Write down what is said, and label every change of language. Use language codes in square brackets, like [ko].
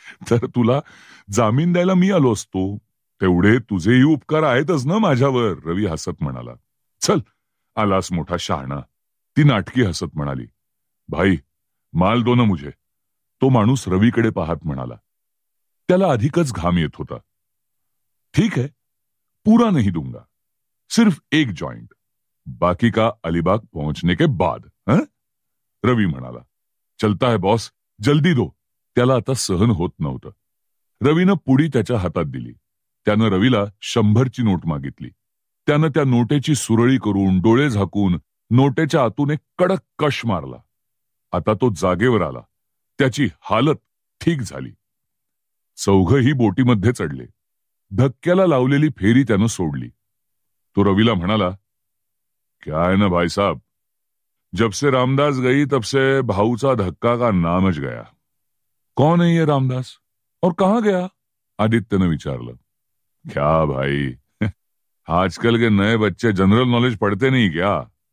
[mr] तर तुला जामीन द्यायला मी आलो असतो. तेवढे तुझेही उपकार आहेतच ना माझ्यावर, रवी हसत म्हणाला. चल, आलास मोठा शहाणा, ती नाटकी हसत म्हणाली. [hi] भाई, माल दो ना मुझे. [mr] तो माणूस रवीकडे पाहत म्हणाला. त्याला अधिकच घाम येत होता. [hi] ठीक है, पूरा नहीं दूंगा, सिर्फ एक जॉइंट, बाकी का अलीबाग पहुंचने के बाद. [mr] रवी म्हणाला. [hi] चलता है बॉस, जल्दी दो. [mr] त्याला आता सहन होत नव्हतं. रवीनं पुडी त्याच्या हातात दिली. त्यानं रवीला 100ची नोट मागितली. त्यानं त्या नोटेची सुरळी करून डोळे झाकून नोटेच्या आतून एक कडक कश मारला. आता तो जागेवर आला. त्याची हालत ठीक झाली. चौघही बोटीमध्ये चढले. धक्क्याला लावलेली फेरी त्यानं सोडली. तो रवीला म्हणाला, [hi] क्या है ना भाई साहब, जब से रामदास गई तब से भाऊचा धक्का का नामच गया. कौन है ये रामदास और कहां गया? [mr] आदित्यने विचारलं. [hi] क्या भाई, आजकल के नए बच्चे जनरल नॉलेज पढ़ते नहीं क्या?